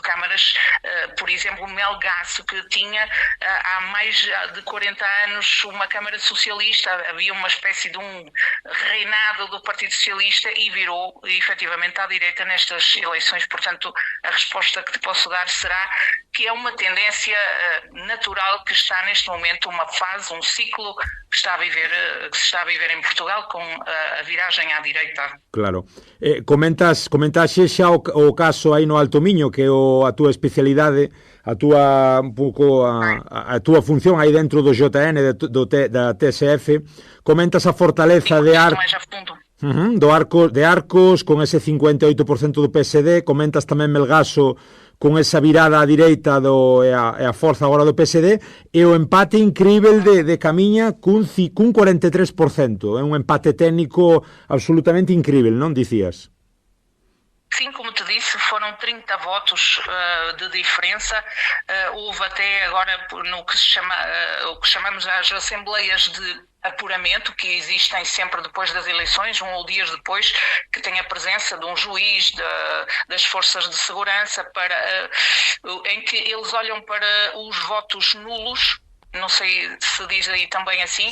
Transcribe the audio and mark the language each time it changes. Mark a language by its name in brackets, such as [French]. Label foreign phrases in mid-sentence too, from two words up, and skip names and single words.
[Portuguese] Câmaras, por exemplo, Melgaço, que tinha há mais de 40 anos uma Câmara Socialista, havia uma espécie de um reinado do Partido Socialista e virou efetivamente à direita nestas eleições. Portanto, a resposta que te posso dar será que é uma tendência natural que está neste momento, uma fase, um ciclo que se está a viver em Portugal com a viragem à direita. [Galician] Claro. Comentas xa o caso aí no Alto Miño, que é a túa especialidade, a túa un pouco a túa función aí dentro do JN, da TSF. Comentas a fortaleza de Arcos con ese 58% do PSD. Comentas tamén Melgaso con esa virada á direita e a forza agora do PSD, e o empate incrível de Camiña cun 43%. É un empate técnico absolutamente incrível, non dicías? [Portuguese] Sim, como te disse, foram 30 votos de diferença. Houve até agora no que o que chamamos as assembleias de apuramento, que existem sempre depois das eleições, um ou dias depois, que tem a presença de um juiz das forças de segurança, em que eles olham para os votos nulos, não sei se diz aí também assim.